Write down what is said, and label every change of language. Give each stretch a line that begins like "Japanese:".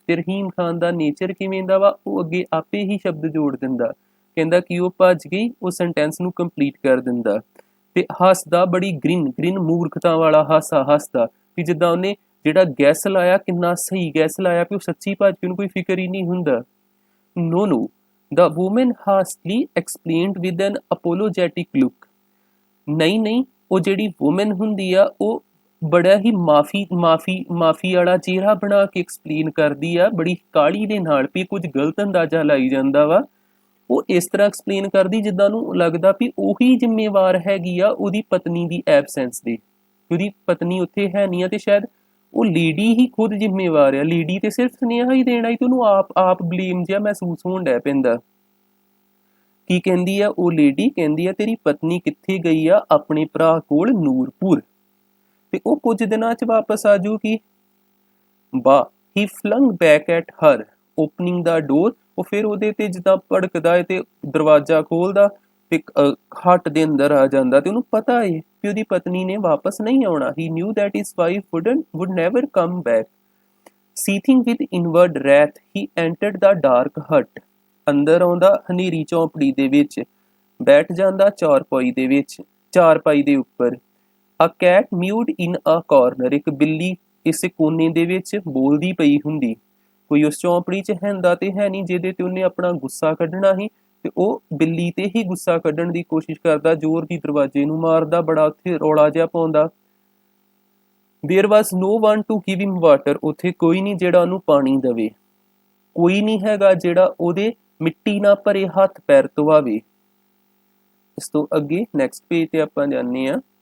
Punjabi: ਤੇ ਰਹੀਮ ਖਾਨ ਦਾ ਨੇਚਰ ਕਿਵੇਂ ਦਾ ਵਾ, ਉਹ ਅੱਗੇ ਆਪੇ ਹੀ ਸ਼ਬਦ ਜੋੜ ਦਿੰਦਾ। ਕਹਿੰਦਾ ਕਿ ਉਹ ਭੱਜ ਗਈ, ਉਹ ਸੈਂਟੈਂਸ ਨੂੰ ਕੰਪਲੀਟ ਕਰ ਦਿੰਦਾ। ਤੇ ਹੱਸਦਾ ਬੜੀ ਗ੍ਰਿਨ ਮੂਰਖਤਾ ਵਾਲਾ ਹਾਸਾ ਹੱਸਦਾ ਵੀ ਜਿੱਦਾਂ ਉਹਨੇ ਜਿਹੜਾ ਗੈਸ ਲਾਇਆ ਕਿੰਨਾ ਸਹੀ ਗੈਸ ਲਾਇਆ ਵੀ ਉਹ ਸੱਚੀ ਭੱਜ ਕੇ ਉਹਨੂੰ ਕੋਈ ਫਿਕਰ ਹੀ ਨਹੀਂ ਹੁੰਦਾ।
English: No, the woman hastily explained with an apologetic look.
Punjabi: ਨਹੀਂ, ਉਹ ਜਿਹੜੀ ਵੂਮਨ ਹੁੰਦੀ ਆ ਉਹ ਬੜਾ ਹੀ ਮਾਫੀ ਵਾਲਾ ਚਿਹਰਾ ਬਣਾ ਕੇ ਐਕਸਪਲੇਨ ਕਰਦੀ ਆ, ਬੜੀ ਕਾਹਲੀ ਦੇ ਨਾਲ ਵੀ ਕੁਝ ਗਲਤ ਅੰਦਾਜ਼ਾ ਲਾਈ ਜਾਂਦਾ ਵਾ। ਉਹ ਇਸ ਤਰ੍ਹਾਂ ਐਕਸਪਲੇਨ ਕਰਦੀ ਜਿੱਦਾਂ ਨੂੰ ਲੱਗਦਾ ਵੀ ਉਹੀ ਜ਼ਿੰਮੇਵਾਰ ਹੈਗੀ ਆ ਉਹਦੀ ਪਤਨੀ ਦੀ ਐਬਸੈਂਸ ਦੇ। ਉਹਦੀ ਪਤਨੀ ਉੱਥੇ ਹੈ ਨਹੀਂ ਆ ਤੇ ਸ਼ਾਇਦ ਉਹ ਲੇਡੀ ਹੀ ਖੁਦ ਜ਼ਿੰਮੇਵਾਰ ਆ। ਲੇਡੀ ਤੇ ਸਿਰਫ ਸੁਨੇਹਾ ਹੀ ਦੇਣਾ ਹੀ ਤੇ ਉਹਨੂੰ ਆਪ ਬਲੇਮ ਜਿਹਾ ਮਹਿਸੂਸ ਹੋਣ ਡੈ ਪੈਂਦਾ। ਕੀ ਕਹਿੰਦੀ ਆ ਉਹ ਲੇਡੀ? ਕਹਿੰਦੀ ਆ ਤੇਰੀ ਪਤਨੀ ਕਿੱਥੇ ਗਈ ਆ? ਆਪਣੇ ਭਰਾ ਕੋਲ ਨੂਰਪੁਰ, ਤੇ ਉਹ ਕੁਝ ਦਿਨਾਂ 'ਚ ਵਾਪਸ ਆ ਜਾਊਗੀ।
English: He flung back at her opening the door.
Punjabi: ਉਹ ਫਿਰ ਉਹਦੇ ਤੇ ਜਿੱਦਾਂ ਭੜਕਦਾ ਹੈ ਤੇ ਦਰਵਾਜ਼ਾ ਖੋਲਦਾ ਤੇ ਹੱਟ ਦੇ ਅੰਦਰ ਆ ਜਾਂਦਾ ਤੇ ਉਹਨੂੰ ਪਤਾ ਹੈ ਕਿ ਉਹਦੀ ਪਤਨੀ ਨੇ ਵਾਪਸ ਨਹੀਂ ਆਉਣਾ।
English: He knew that his wife would never come back. Seething with inward wrath, he entered the dark hut.
Punjabi: ਅੰਦਰ ਆਉਂਦਾ ਹਨੇਰੀ ਝੌਂਪੜੀ ਦੇ ਵਿੱਚ, ਬੈਠ ਜਾਂਦਾ ਚਾਰਪਾਈ ਦੇ ਉੱਪਰ।
English: A cat mewed in a corner.
Punjabi: ਇੱਕ ਬਿੱਲੀ ਇਸੇ ਕੋਨੇ ਦੇ ਵਿੱਚ ਬੋਲਦੀ ਪਈ ਹੁੰਦੀ। ਕੋਈ ਉਸ ਝੌਂਪੜੀ 'ਚ ਹੈਂਦਾ ਤੇ ਹੈ ਨਹੀਂ ਜਿਹਦੇ ਤੇ ਉਹਨੇ ਆਪਣਾ ਗੁੱਸਾ ਕੱਢਣਾ ਸੀ ਤੇ ਉਹ ਬਿੱਲੀ ਤੇ ਹੀ ਗੁੱਸਾ ਕੱਢਣ ਦੀ ਕੋਸ਼ਿਸ਼ ਕਰਦਾ, ਜ਼ੋਰ ਦੀ ਦਰਵਾਜ਼ੇ ਨੂੰ ਮਾਰਦਾ, ਬੜਾ ਉੱਥੇ ਰੌਲਾ ਜਿਹਾ ਪਾਉਂਦਾ।
English: There was no one to give him water.
Punjabi: ਉੱਥੇ ਕੋਈ ਨਹੀਂ ਜਿਹੜਾ ਉਹਨੂੰ ਪਾਣੀ ਦੇਵੇ, ਕੋਈ ਨਹੀਂ ਹੈਗਾ ਜਿਹੜਾ ਉਹਦੇ ਮਿੱਟੀ ਨਾਲ ਭਰੇ ਹੱਥ ਪੈਰ ਧਵਾਵੇ। ਇਸ ਤੋਂ ਅੱਗੇ ਨੈਕਸਟ ਪੇਜ ਤੇ ਆਪਾਂ ਜਾਂਦੇ ਹਾਂ।